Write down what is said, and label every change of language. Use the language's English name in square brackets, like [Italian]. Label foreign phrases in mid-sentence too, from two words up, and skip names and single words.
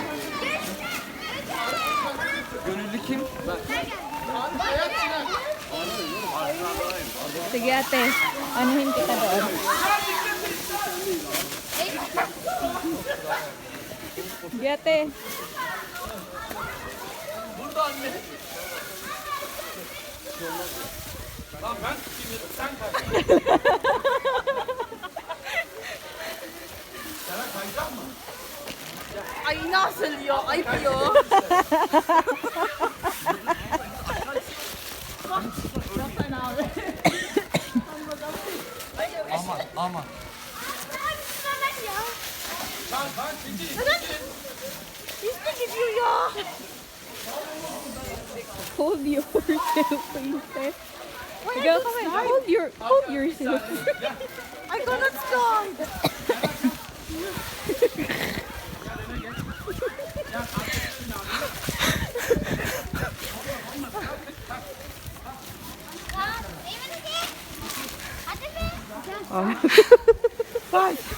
[Turkish] Gönüllü kim? Ben. [Filipino] Sige ate, anuhin kita doon. Sige ate. [Turkish] Burada anne. Lan ben kimim? Sen kay. Sana kayacak mı? Ay nasıl ya? Ayıp ya. Aman aman. Lan çekil. İşte gidiyor ya. [English] Hold yourself, princess. Go, come on. Hold yourself. I cannot stand. [Turkish] Bak.